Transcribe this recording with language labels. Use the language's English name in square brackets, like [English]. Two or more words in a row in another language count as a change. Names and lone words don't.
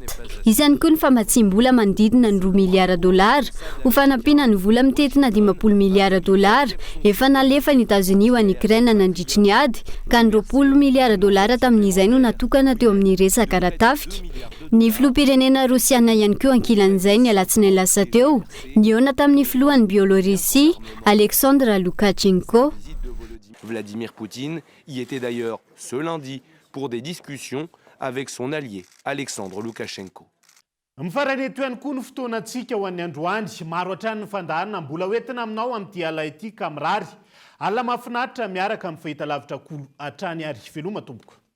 [Malagasy] Isany koa ny famatsim-bola manodidina ny $2 miliara ho fanampiana ny vola mitetina $50 miliara efa nalefa ny États-Unis ho an'ny Ukraine nandritry ny ady ka ny $20 miliara tamin'izay no natokana teo amin'ny resaka ara-tafika. Ny filoham-pirenena Rosiana ihany koa ankilan'izay ny alatsinainy lasa teo niona tamin'ny filohan'ny Biélorussie Alexandre Loukachenko. [French] Vladimir Poutine y était d'ailleurs ce lundi pour des discussions avec son allié Alexandre Loukachenko. [Malagasy] Mifaran'eto ihany koa ny fotoanantsika ho an'ny androany maro hatrany ny fandaharana mbola hoentina aminao amin'ity ala ity ka mirary ala mahafinaritra miaraka amin'ny fahitalavitra kolo hatrany ary veloma tompoko.